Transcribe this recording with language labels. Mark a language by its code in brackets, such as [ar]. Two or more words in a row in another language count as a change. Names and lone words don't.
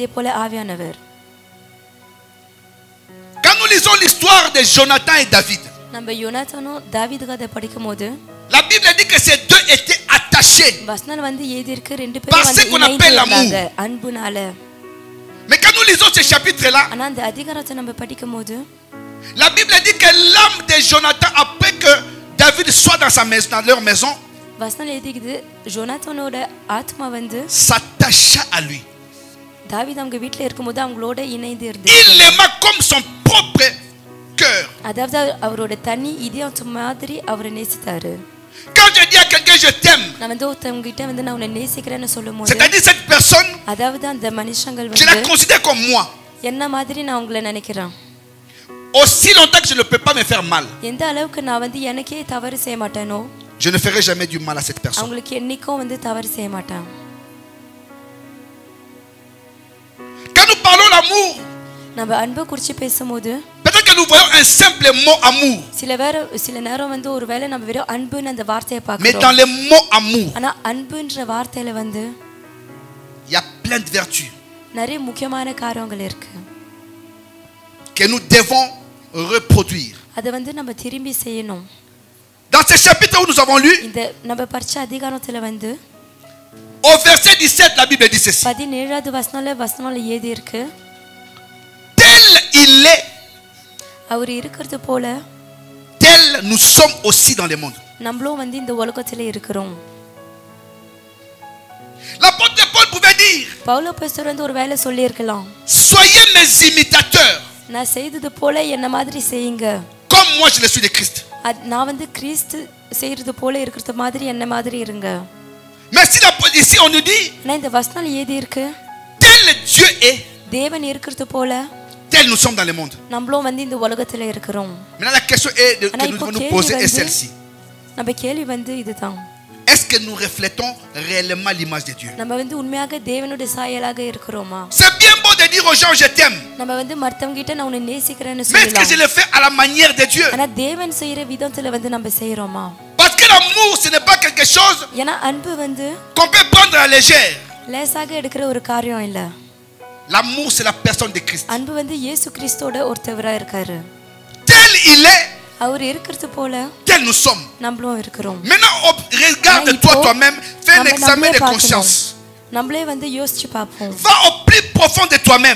[fr] Quand nous lisons l'histoire de Jonathan et David, la Bible dit que ces deux étaient attachés par ce qu'on appelle l'amour. Mais quand nous lisons ce chapitre-là, La Bible dit que l'âme de Jonathan, après que David soit dans sa maison, dans leur maison, [ta] வசனம் எழுதிக்குது ஜோனாத்தானோட ஆத்மா வந்து [fr] s'attacha à lui. [ta] தாவீது அவங்க வீட்ல இருக்கும்போது அவங்களோட இணைந்து இருந்துச்சு. [fr] Il l'aima comme son propre cœur. [ta] அதாவது அவரோட தனி இதயம் மாதிரி அவரை நேசித்தாரு. [fr] Quand je dis à quelqu'un je t'aime, [ta] நான் வந்து ஒருத்தவங்க கிட்ட வந்து நான் உன்னை நேசிக்கிறேன்னு சொல்லும்போது [fr] c'est-à-dire cette personne, [ta] அதாவது அந்த மனுஷங்கள் [fr] je la [ta] வந்து [fr] considère comme moi. [ta] என்ன மாதிரி நான் உங்களை நினைக்கிறேன். [fr] Aussi longtemps que je ne peux pas me faire mal, [ta] எந்த அளவுக்கு நான் வந்து எனக்கே தவறு செய்ய மாட்டேனோ [fr] je ne ferai jamais du mal à cette personne. [ta] அவங்களுக்கு என்னைக்கும் வந்து தவறு செய்ய மாட்டேன். [fr] Quand nous parlons d'amour, [ta] நம்ம அன்பை குறித்து பேசும்போது [fr] peut-être que nous voyons un simple mot amour. [ta] சில நேரம் வந்து ஒருவேளை நம்ம வெறும் அன்புன்னு அந்த வார்த்தையை [fr] Mais [ta] பார்க்கிறோம். [fr] dans les mots amour, [ta] ஆனா அன்புன்ற வார்த்தையில வந்து [fr] il y a plein de vertus [ta] நிறைய முக்கியமான காரியங்கள் இருக்கு. [fr] que nous devons reproduire. [ta] அதை வந்து நம்ம திரும்பி செய்யணும். [fr] Dans ce chapitre où nous avons lu, [ta] இந்த நம்ம படிச்ச அதிகாரத்துல வந்து [fr] au verset 17, la Bible dit ceci. [ta] 17வது வசனம்ல ஏதி இருக்கு. [fr] Tel il est, [ta] அவர் இருக்கிறது போல [fr] tel nous sommes aussi dans le monde. [ta] நம்மளும் வந்து இந்த உலகத்துல இருக்கிறோம். [fr] L'apôtre Paul pouvait dire, [ta] பவுல் அப்போஸ்தலர் வந்து ஒரு வேளை சொல்லி இருக்கலாம், [fr] soyez mes imitateurs, [ta] நான் செய்தது போல என்ன மாதிரி செய்யுங்க. [fr] comme moi je le suis de Christ. [ta] நான் வந்து கிறிஸ்து செய்யறது போல இருக்கிறது மாதிரி என்ன மாதிரி இருங்க. [fr] Mais ici on nous dit, [ta] ஆனா இந்த வசனம் ஏதி இருக்கு, [fr] tel Dieu est, [ta] தேவன் இருக்கிறது போல [fr] tel nous sommes dans le monde. [ta] நம்மளும் வந்து இந்த உலகத்துல இருக்கிறோம். [fr] Maintenant la question est que nous devons nous poser est celle-ci. [ta] நம்ம கேள்வி வந்து இதுதான், [fr] est-ce que nous reflétons réellement l'image de Dieu? [ta] நம்ம வந்து உண்மையாக தேவனுடைய சாயலாக இருக்கிறோமா? [fr] C'est bien beau de dire aux gens je t'aime, [ta] நம்ம வந்து மத்தவங்க கிட்ட நான் உன்னை நேசிக்கிறேன்னு [fr] mais est-ce que je [ta] சொல்லலாம். [fr] le fais à la manière de Dieu? [ta] ஆனா தேவன் செய்யற விதத்துல வந்து நம்ம செய்யறோமா? [fr] Parce que l'amour ce n'est pas quelque chose [ta] ஏன்னா அன்பு வந்து [fr] qu'on peut prendre à la légère. [ta] லேசாக எடுக்கிற ஒரு காரியம் இல்ல. [fr] L'amour c'est la personne de Christ. [ta] அன்பு வந்து இயேசு கிறிஸ்துவோட ஒருத்தவரா இருக்காரு. [fr] Tel il est, [ta] அவர் இருக்கிறது போல [fr] tel nous sommes. [ta] நம்மளும் இருக்கிறோம். [fr] Maintenant regarde toi-même, fais un examen de conscience. [ta] நம்மளே வந்து யோசிச்சு பார்ப்போம். [fr] Va au plus profond de toi-même.